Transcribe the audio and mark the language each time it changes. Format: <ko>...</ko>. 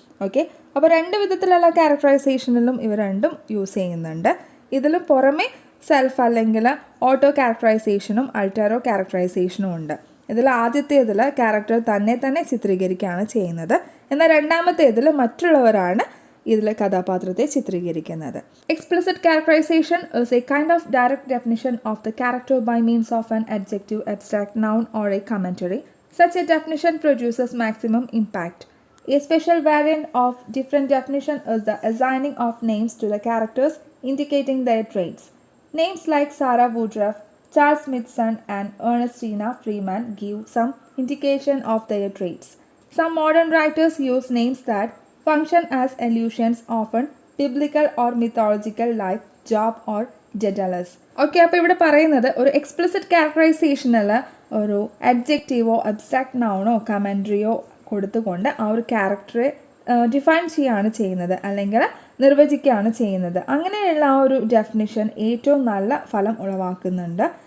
<ml>Okay, അപ്പോൾ രണ്ട് വിധത്തിലുള്ള ക്യാരക്ടറൈസേഷനിലും ഇവ രണ്ടും യൂസ് ചെയ്യുന്നുണ്ട്. ഇതിലും പുറമെ സെൽഫ് അല്ലെങ്കിൽ ഓട്ടോ ക്യാരക്ടറൈസേഷനും അൾട്ടാരോ ക്യാരക്ടറൈസേഷനും ഉണ്ട്. ഇതിൽ ആദ്യത്തേതിൽ ക്യാരക്ടർ തന്നെ ചിത്രീകരിക്കുകയാണ് ചെയ്യുന്നത്. എന്നാൽ രണ്ടാമത്തേതിൽ മറ്റുള്ളവരാണ് ഇതിൽ കഥാപാത്രത്തെ ചിത്രീകരിക്കുന്നത്.</ml> <en>Explicit characterization is a kind of direct definition of the character by means of an adjective, abstract noun or a commentary. Such a definition produces maximum impact. A special variant of different definition is the assigning of names to the characters indicating their traits. Names like Sarah Woodruff, Charles Smithson and Ernestina Freeman give some indication of their traits. Some modern writers use names that function as allusions, often biblical or mythological, like Job or Daedalus.</en> <ml>Okay, അപ്പോൾ ഇവിടെ പറയുന്നത് ഒരു explicit ക്യാരക്ടറൈസേഷനിൽ ഒരു അഡ്ജക്റ്റീവോ abstract നൗണോ കമൻട്രിയോ കൊടുത്തുകൊണ്ട് ആ ഒരു ക്യാരക്ടറെ define ചെയ്യുകയാണ് ചെയ്യുന്നത്, അല്ലെങ്കിൽ നിർവചിക്കുകയാണ് ചെയ്യുന്നത്. അങ്ങനെയുള്ള ആ ഒരു ഡെഫിനിഷൻ ഏറ്റവും നല്ല ഫലം ഉളവാക്കുന്നുണ്ട്.</ml>